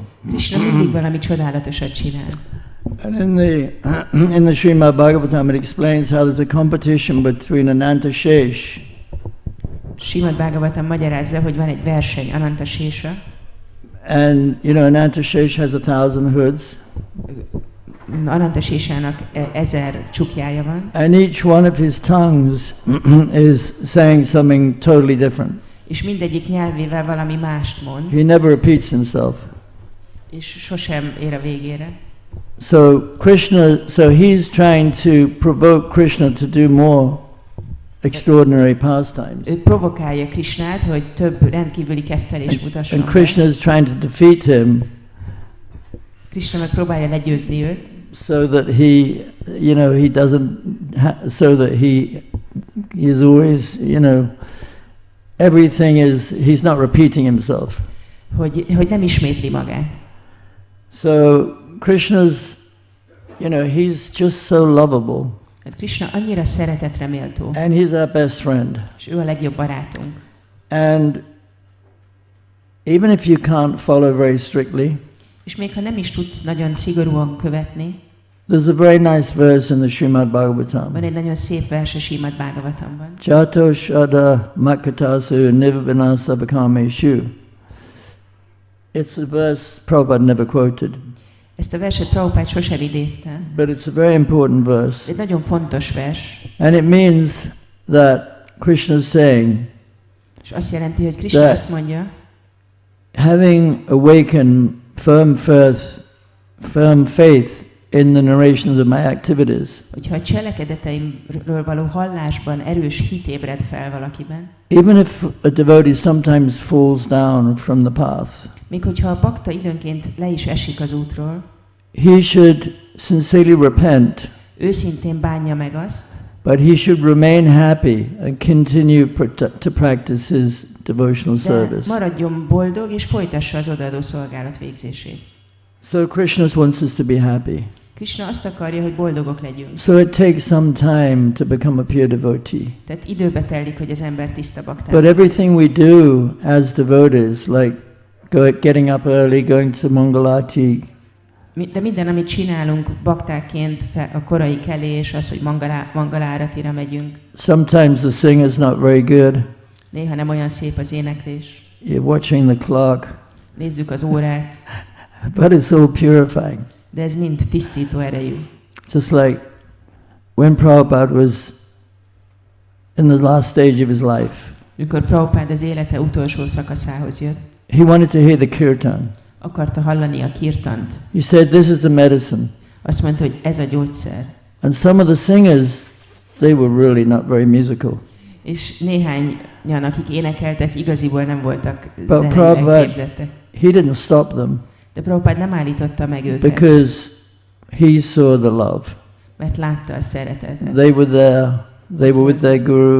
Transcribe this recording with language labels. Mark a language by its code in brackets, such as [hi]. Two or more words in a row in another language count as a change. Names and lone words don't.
[hu] Krishna mindig valami csodálatosat csinál. [en] And in the Srimad Bhagavatam it explains how there's a competition between Ananta Shesh. [hu] Srimad Bhagavatam magyarázza, hogy van egy verseny Ananta Sesa. [en] And Ananta Shesh has 1,000 hoods. [hu] Ananta Sesának 1000 csukjája van. [en] And each one of his tongues is saying something totally different. [hu] És mindegyik nyelvével valami mást mond. [en] He never repeats himself. [hu] És sosem ér a végére. [en] So he's trying to provoke Krishna to do more extraordinary pastimes. [hu] Ő provokálja Krishnát, hogy több rendkívüli kedvelést mutasson. [en] And Krishna is trying to defeat him. [hu] Krishna meg próbálja legyőzni őt. [en] So that he doesn't, so that he's always, everything is, he's not repeating himself. [hu] Hogy nem ismétli magát. [en] So Krishna's, he's just so lovable. [hu] Hát Krishna annyira szeretetre méltó. [en] And he's our best friend. [hu] És ő a legjobb barátunk. [en] And even if you can't follow very strictly, [hu] és még ha nem is tudsz nagyon szigorúan követni, [en] there's a very nice verse in the Srimad Bhagavatam. [hu] Van egy nagyon szép vers a Srimad Bhagavatamban. [sa] जातो शद मकतसु निर्विनस भकमेषु. [en] It's a verse Prabhupada never quoted. [hu] Ezt a verset Prabhupád sosem idézte. [en] But it's a very important verse. [hu] Egy nagyon fontos vers. [en] And it means that Krishna is saying, [hu] És azt jelenti, hogy Krishna azt mondja, [en] having awakened firm faith in the narrations of my activities, [hu] hogyha a cselekedeteimről való hallásban erős hit ébred fel valakiben, [en] even if a devotee sometimes falls down from the path, [hu] még hogyha a bakta időnként le is esik az útról, [en] he should sincerely repent, [hu] őszintén bánja meg azt, [en] but he should remain happy and continue to practice his devotional [hu] de [en] service. [hu] maradjon boldog és folytassa az odaadó szolgálat végzését. [en] So Krishna wants us to be happy. [hu] Krishna azt akarja, hogy boldogok legyünk. [en] So it takes some time to become a pure devotee. [hu] Tehát időbe telik, hogy az ember tiszta baktá. [en] But everything we do as devotees, like getting up early, going to Mangalati, [hu] de minden, amit csinálunk baktákként, a korai kelés, az, hogy mangaláratira megyünk. [en] sometimes the singer's not very good. [hu] Néha nem olyan szép az éneklés. [en] You're watching the clock. [hu] Nézzük az órát. [en] But it's all purifying. [hu] De ez mind tisztító erejű. [en] Just like when Prabhupada was in the last stage of his life. [hu] Mikor Prabhupád az élete utolsó szakaszához jött, [en] He wanted to hear the kirtan. [hu] akarta hallani a kirtant. [en] He said, this is the medicine. [hu] Azt mondta, hogy ez a gyógyszer. [en] And some of the singers, they were really not very musical. [hu] És néhányan, akik énekeltek, igaziból nem voltak [en] But [hu] zeneileg képzettek. [en] he didn't stop them [hu] De Prabhupád nem állította meg őket, [en] because he saw the love. [hu] mert látta a szeretetet. [en] They were there. They were with their guru.